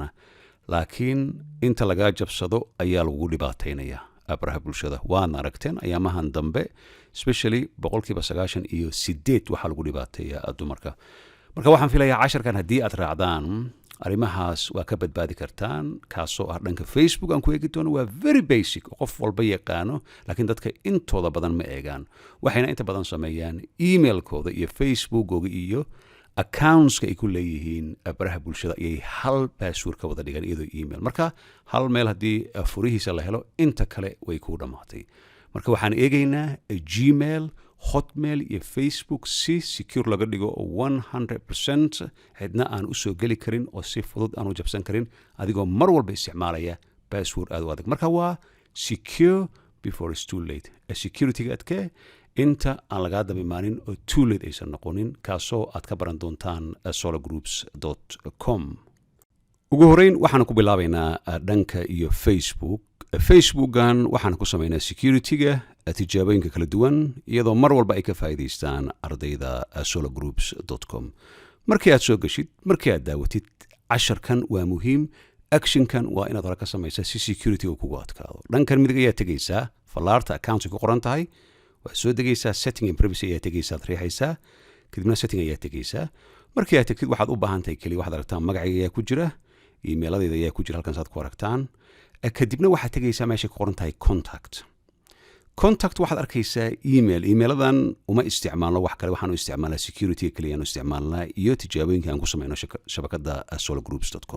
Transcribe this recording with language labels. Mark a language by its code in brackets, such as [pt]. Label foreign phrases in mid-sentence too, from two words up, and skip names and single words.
[so] Laakiin inta laga jabsado ayaa lagu dhibaataynayaa baraha bulshada. Waan aragteen ayaamahan dambe especially 98% waxa lagu dhibaateeyaa dumarka. Marka waxaan filayaa casharkan haddii aad raacdaan arrimahaas waa ka badbaadi kartaan. Kaasoo ah dhanka Facebook aan ku eegi doono waa [en] very basic, [so] qof walba yaqaano, laakiin dadka intooda badan ma eegaan. Waxayna inta badan sameeyaan emailkooda iyo Facebookooda iyo accounts ay ku leeyihiin baraha bulshada ayay hal password ka wada dhigan iyadoo email. Marka hal meel haddii furihiisa la helo inta kale way ku dhamaatay. Marka waxaan eegaynaa Gmail, Hotmail iyo Facebook si secure laga dhigo 100% cidna aan u soo geli karin oo si fudud aan u jabsan karin adigoo mar walba isticmaalaya password aad u adag. Marka waa secure [en] before it's too late. [so] Security-ga adkee inta aan lagaa dabimaanin oo [en] too late [so] aysan noqonin, kaasoo aad ka baran doontaan sologroups.com. ugu horeyn waxaan ku bilaabaynaa dhanka iyo Facebook. Facebookan waxaan ku samaynaa security-ga tijaabooyinka kala duwan iyadoo mar walba ay ka faa'iidaystaan ardayda sologroups.com. Markii aad soo gashid, markii aad daawatid casharkan waa muhiim. Actionkan waa inaad hore ka samaysaa si security-ga kugu adkaado. Dhankan midig ayaa tegaysaa, fallaarta account-ka ku qoran tahay, waa soo degaysaa, [en] setting and privacy [so] ayaa tegaysaa, riixaysaa, kadibna setting ayaa tegaysaa. Markii aad tegtid waxaad u baahan tahay kaliya waxaad aragtaan magacayga ayaa ku jira, email-adayda ayaa ku jira, halkan saad ku aragtaan. Kadibna waxaad tegaysaa meesha ku qoran tahay contact waxaad arkaysaa email-adan uma isticmaalno wax kale, waxaan u isticmaalnaa security kaliya aan u isticmaalnaa iyo tijaabooyinka aan ku samayno shabakada sologroups.com.